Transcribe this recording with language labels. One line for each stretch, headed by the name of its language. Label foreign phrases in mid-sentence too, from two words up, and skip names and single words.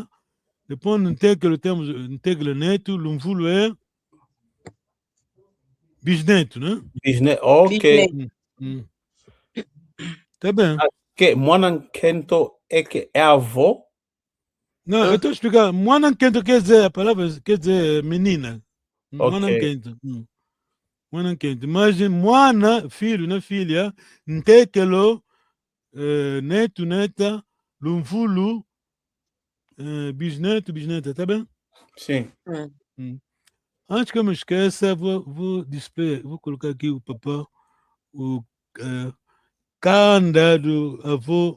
Portuguese: Depois no Ntekelo temos Ntekelo neto, Lumvulo é bisneto, né? Bisneto, ok. Tá bem. Que Mwana-Kento é avó? Não, eu estou explicando. Mwana-Kento quer dizer, a palavra quer dizer menina. Mwana-Kento. Mwana-Kento. Mas Mwana, filho, né? Filha, Ntekelo, neto, neta, Lumvulo, bisneto, bisneta, tá bem? Sim. Antes que eu me esqueça, vou colocar aqui o papel, o Kanda do avô.